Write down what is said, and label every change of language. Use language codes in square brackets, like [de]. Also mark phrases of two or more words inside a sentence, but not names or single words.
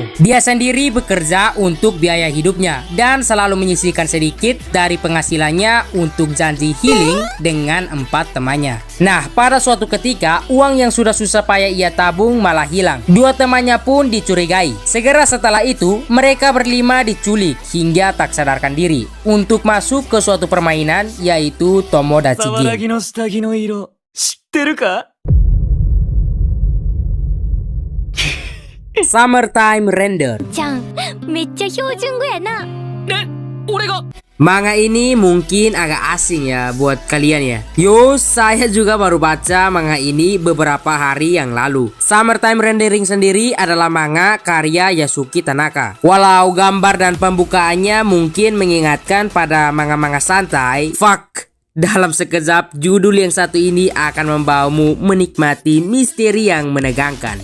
[id] Dia sendiri bekerja untuk biaya hidupnya dan selalu menyisihkan sedikit dari penghasilannya untuk janji healing dengan 4 temannya. Nah, pada suatu ketika uang yang sudah susah payah ia tabung malah hilang. 2 temannya pun dicurigai. Segera setelah itu mereka berlima diculik hingga tak sadarkan diri untuk masuk ke suatu permainan yaitu Tomodachi Game. [ja] の下着の色知ってるか Summertime Render. ちゃんめっちゃ標準語やな。俺が [id] Manga ini mungkin agak asing ya buat kalian ya. Saya juga baru baca manga ini beberapa hari yang lalu. Summertime Rendering sendiri adalah manga karya Yasuki Tanaka. Walau gambar dan pembukaannya mungkin mengingatkan pada manga-manga santai, dalam sekejap, judul yang satu ini akan membawamu menikmati misteri yang menegangkan.